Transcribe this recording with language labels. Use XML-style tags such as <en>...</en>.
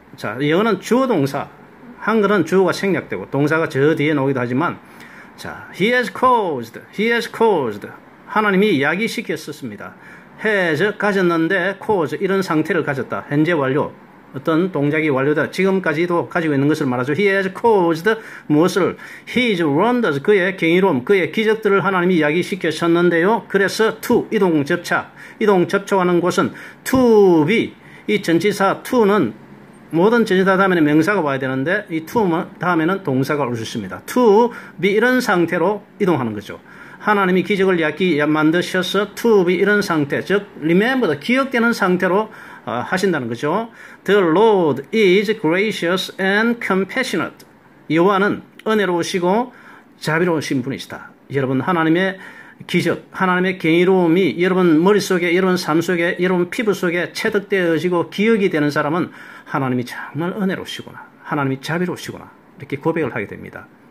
<ko>자, 영어는 주어 동사, 한글은 주어가 생략되고 동사가 저 뒤에 나오기도 하지만, 자,</ko> <en>He has caused.</en> <ko>하나님이 야기시켰었습니다. has 가졌는데 cause 이런 상태를 가졌다. 현재 완료. 어떤 동작이 완료다. 지금까지도 가지고 있는 것을 말하죠.</ko> <en>He has caused</en> <ko>무엇을?</ko> <en>His wonders</en> <ko>그의 경이로움, 그의 기적들을 하나님이 야기시켰었는데요. 그래서 to 이동 접촉하는 곳은 to be 이 전치사 to는 모든 전치사 다음에는 명사가 와야 되는데 이 to 다음에는 동사가 올 수 있습니다. to be 이런 상태로 이동하는 거죠. 하나님이 기적을 만드셔서 to be 이런 상태, 즉 remember 기억되는 상태로 하신다는 거죠.</ko> <en>The Lord is gracious and compassionate.</en> <ko>여호와는 은혜로우시고 자비로우신 분이시다. 여러분 하나님의 기적, 하나님의 경이로움이 여러분 머릿속에, 여러분 삶 속에, 여러분 피부 속에 체득되어지고 기억이 되는 사람은 하나님이 정말 은혜로우시구나, 하나님이 자비로우시구나 이렇게 고백을 하게 됩니다.</ko>